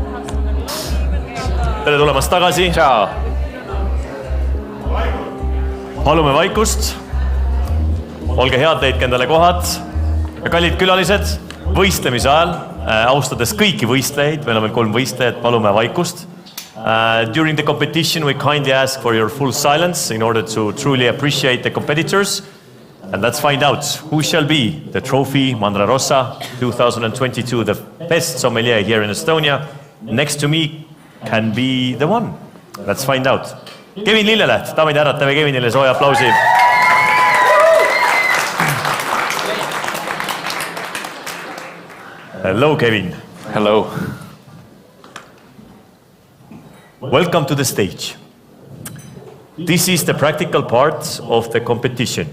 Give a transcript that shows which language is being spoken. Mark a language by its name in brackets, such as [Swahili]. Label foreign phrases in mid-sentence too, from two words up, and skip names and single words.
[Estonian] Tere tulemast tagasi. Ciao. Palume vaikust. Olge head, leidke endale kohad. Ja kallid külalised, võistlemise ajal, austades kõiki võistlejaid, meil on veel 3 võistlejat, palume vaikust. [English] During the competition we kindly ask for your full silence in order to truly appreciate the competitors. And let's find out who shall be the trophy Mandra Rossa 2022, the best sommelier here in Estonia. Next to me can be the one. Let's find out. [Estonian] Kevin Lilleleht, daamid ja härrad, teeme Kevinile sooja aplausi. [English] Hello, Kevin. Hello. Welcome to the stage. This is the practical part of the competition.